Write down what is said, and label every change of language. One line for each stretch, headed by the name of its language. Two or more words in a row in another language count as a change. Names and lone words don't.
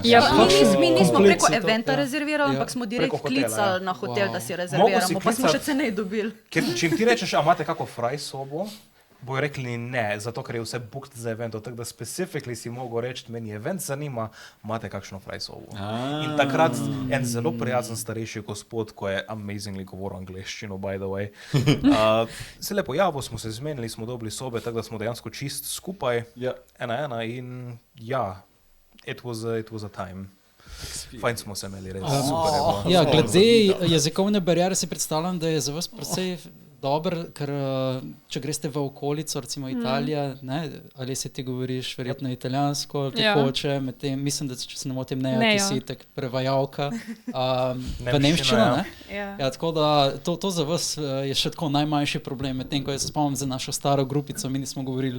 Slovenian: Mi nismo preko eventa rezervirali, ampak smo direkt klicali na hotel, da si rezerviramo, pa smo še cenej dobili. Če jim ti rečeš, a imate kako fraj sobo, bojo rekli ne, zato ker je vse booked za evento, tako da specifically si mogel reči, meni event zanima, imate kakšno fraj sobo. In takrat en zelo prijazen starejši gospod, ko je amazingly govoril angleščino,
English: by the way,
Slovenian: se lepo javil, smo se zmenili, smo dobili sobe, tako da smo dejansko čist skupaj, ena in
English: it was a time.
Slovenian: Fajn smo se imeli, res super. Glede jezikovne bariere si predstavljam, da je za vas precej dober, ker če greste v okolico, recimo Italija, ali se ti govoriš verjetno italijansko, tekoče, medtem, mislim, da če se ne motim, ti si tak prevajalka v nemščino, tako da to za vas je še tako najmanjši problem, medtem, ko jaz se spomnim za našo staro grupico, mi nismo govorili.